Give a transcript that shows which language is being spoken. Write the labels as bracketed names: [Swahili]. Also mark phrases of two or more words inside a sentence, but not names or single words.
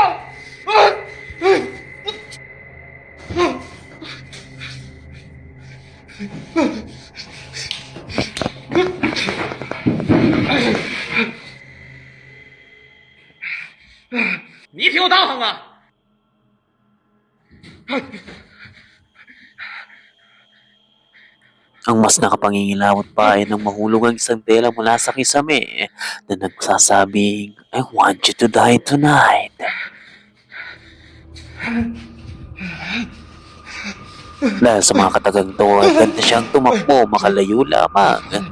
[Chinese] 你挺有道行啊！ [Filipino] Ang mas nakapangingilawot pa ay nang mahulog ang isang tela mula sa kisame na nagsasabing, [English] I want you to die tonight. [Filipino] Dahil sa mga katagang to, ay ganda siyang tumakbo makalayo lamang.